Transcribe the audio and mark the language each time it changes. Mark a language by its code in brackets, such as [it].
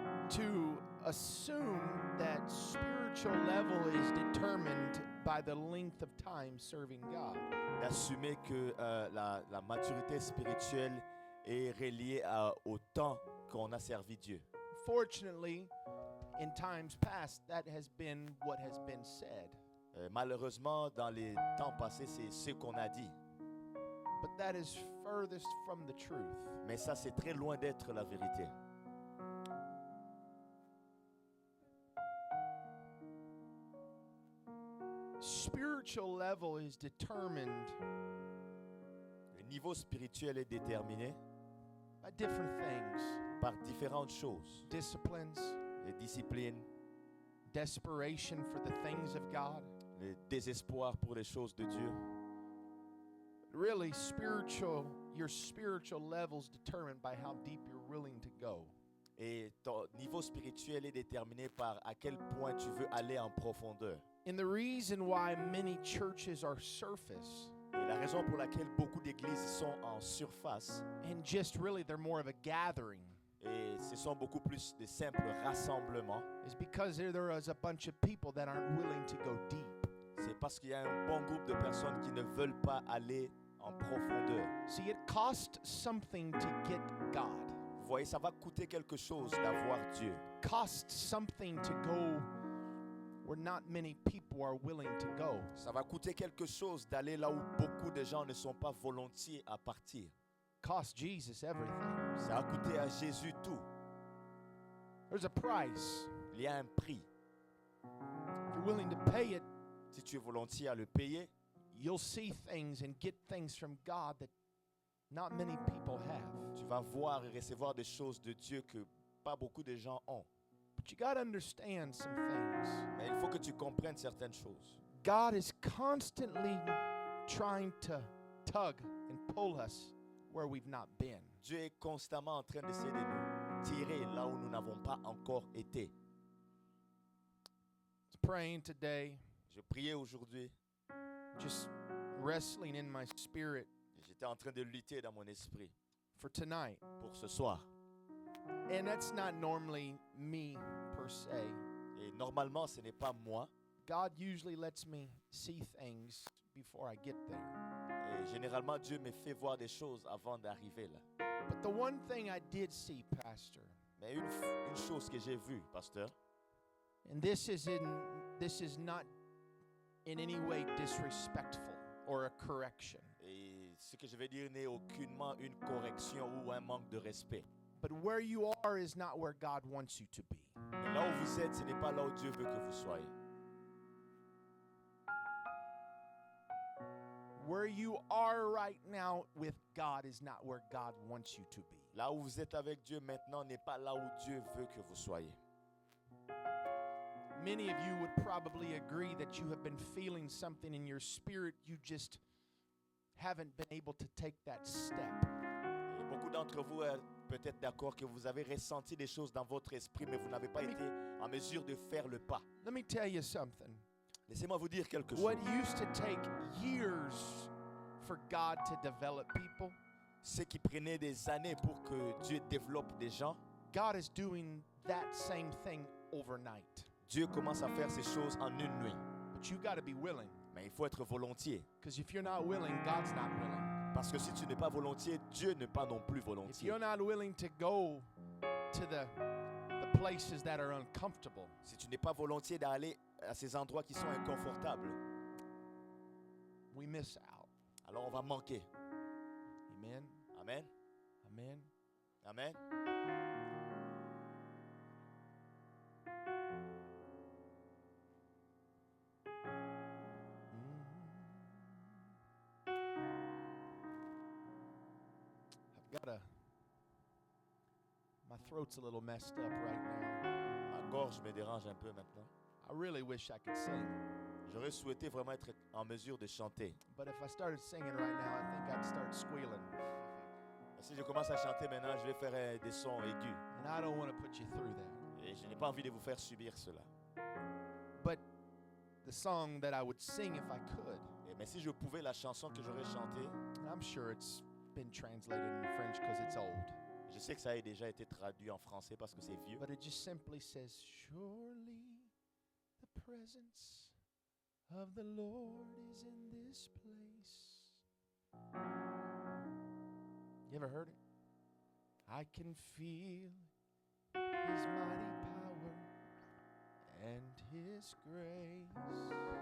[en] to assume that spiritual level is determined by the length of time serving God. [fr] d'assumer que la maturité spirituelle est reliée au temps qu'on a servi Dieu. [en] Fortunately, in times past, that has been what has been said. [fr] Malheureusement, dans les temps passés, c'est ce qu'on a dit. [en] But that is furthest from the truth. [fr] Mais ça, c'est très loin d'être la vérité. [en] Spiritual level is determined [fr] Le niveau spirituel est déterminé [en] by different things. [fr] par différentes choses. [en] Disciplines, [fr] Les disciplines, [en] desperation for the things of God. [fr] le désespoir pour les choses de Dieu. [en] Really, your spiritual level's determined by how deep you're willing to go. [fr] Et ton niveau spirituel est déterminé par à quel point tu veux aller en profondeur. [en] And the reason why many churches are surface, [fr] Et la raison pour laquelle beaucoup d'églises sont en surface, [en] and just really they're more of a gathering, [fr] et ce sont beaucoup plus de simples rassemblements, [en] is because there is a bunch of people that aren't willing to go deep. [fr] c'est parce qu'il y a un bon groupe de personnes qui ne veulent pas aller en profondeur. [en] See, it costs something to get God. [fr] Vous voyez, ça va coûter quelque chose d'avoir Dieu. [en] Costs something to go where not many people are willing to go. [fr] Ça va coûter quelque chose d'aller là où beaucoup de gens ne sont pas volontiers à partir. [en] Cost Jesus everything. [fr] Ça a coûté à Jésus tout. [en] There's a price. [fr] Il y a un prix. [en] If you're willing to pay it, [fr] Si tu es volontiers à le payer, [en] you'll see things and get things from God that not many people have. [fr] tu vas voir et recevoir des choses de Dieu que pas beaucoup de gens ont. [en] But you got to understand some things. [fr] Mais il faut que tu comprennes certaines choses. [en] God is constantly trying to tug and pull us where we've not been. [fr] Dieu est constamment en train d'essayer de nous tirer là où nous n'avons pas encore été. [en] I was praying today, [fr] Je priais aujourd'hui, [en] just wrestling in my spirit [fr] et j'étais en train de lutter dans mon esprit [en] for tonight. [fr] pour ce soir. [en] And that's not normally me per se. [fr] Et normalement, ce n'est pas moi. [en] God usually lets me see things before I get there. [fr] Et généralement, Dieu me fait voir des choses avant d'arriver là. [en] But the one thing I did see, Pastor, [fr] Mais une chose que j'ai vue, pasteur, [en] and this is not in any way disrespectful or a correction. [fr] et ce que je vais dire n'est aucunement une correction ou un manque de respect. [en] But where you are is not where God wants you to be. [fr] Et là où vous êtes, ce n'est pas là où Dieu veut que vous soyez. [en] Where you are right now with God is not where God wants you to be. [fr] Là où vous êtes avec Dieu maintenant n'est pas là où Dieu veut que vous soyez. [en] Many of you would probably agree that you have been feeling something in your spirit, you just haven't been able to take that step. [fr] Et beaucoup d'entre vous êtes peut-être d'accord que vous avez ressenti des choses dans votre esprit, mais vous n'avez pas été en mesure de faire le pas. [en] Let me tell you something. [fr] Laissez-moi vous dire quelque chose. [en] What used to take years for God to develop people, [fr] Ce qui prenait des années pour que Dieu développe des gens, [en] God is doing that same thing overnight. [fr] Dieu commence à faire ces choses en une nuit. [en] But you got to be willing, [fr] Mais il faut être volontier. [en] because if you're not willing, God's not willing. [fr] Parce que si tu n'es pas volontiers, Dieu n'est pas non plus [en] If [fr] volontiers. [en] you're not willing to go to the places that are uncomfortable, [fr] Si tu n'es pas volontiers d'aller à ces endroits qui sont inconfortables, [en] we miss out. [fr] alors on va manquer. [en] Amen. [fr] Amen. [en] Amen. [fr] Amen. [en] I've got my throat's a little messed up right now. [fr] Ma gorge me dérange un peu maintenant. [en] I really wish I could sing, [fr] J'aurais souhaité vraiment être en mesure de chanter. [en] but if I started singing right now, I think I'd start squealing. [fr] Et si je commence à chanter maintenant, je vais faire des sons aigus. [en] And I don't want to put you through that. [fr] Et je n'ai pas envie de vous faire subir cela. [en] But the song that I would sing if I could, [fr] Mais si je pouvais, la chanson que j'aurais chantée, [en] and I'm sure it's been translated in French because it's old, [fr] je sais que ça a déjà été traduit en français parce que c'est vieux. [en] but it just simply says, surely the presence of the Lord is in this place. You ever heard it? I can feel His mighty power and His grace.